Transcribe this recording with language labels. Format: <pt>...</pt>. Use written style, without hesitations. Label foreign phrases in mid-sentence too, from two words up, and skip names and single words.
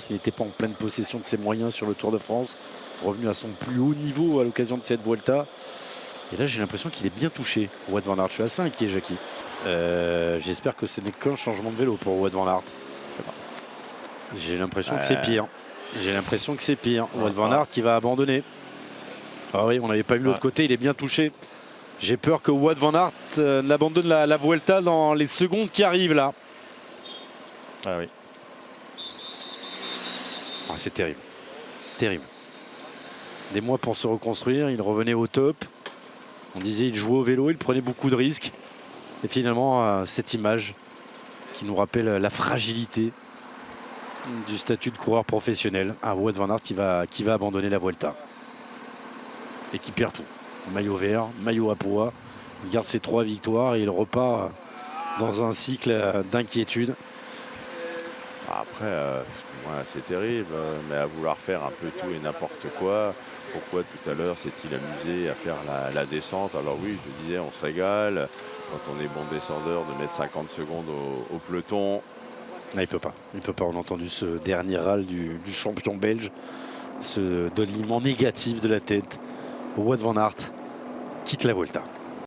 <fr>Il n'était pas en pleine possession de ses moyens sur le Tour de France. Revenu à son plus haut niveau à l'occasion de cette Vuelta. Et là, j'ai l'impression qu'il est bien touché, Wout van Aert. Je suis assez inquiet, Jackie. J'espère que ce n'est qu'un changement de vélo pour Wout van Aert. J'ai l'impression que c'est pire. Wout van Aert qui va abandonner. Ah oui, on n'avait pas vu l'autre côté, il est bien touché. J'ai peur que Wout van Aert n'abandonne la Vuelta dans les secondes qui arrivent là. Ah oui. C'est terrible. Terrible. Des mois pour se reconstruire, il revenait au top. On disait il jouait au vélo, il prenait beaucoup de risques. Et finalement, cette image qui nous rappelle la fragilité du statut de coureur professionnel. Wout van Aert qui va abandonner la Vuelta. Et qui perd tout. Maillot vert, maillot à pois. Il garde ses 3 victoires et il repart dans un cycle d'inquiétude. Après, c'est terrible, mais à vouloir faire un peu tout et n'importe quoi. Pourquoi tout à l'heure s'est-il amusé à faire la descente? Alors oui, je te disais, on se régale. Quand on est bon descendeur, de mettre 50 secondes au peloton. Non, il peut pas. On a entendu ce dernier râle du champion belge. Ce donnement négatif de la tête. Wout van Aert quitte la Vuelta.</fr>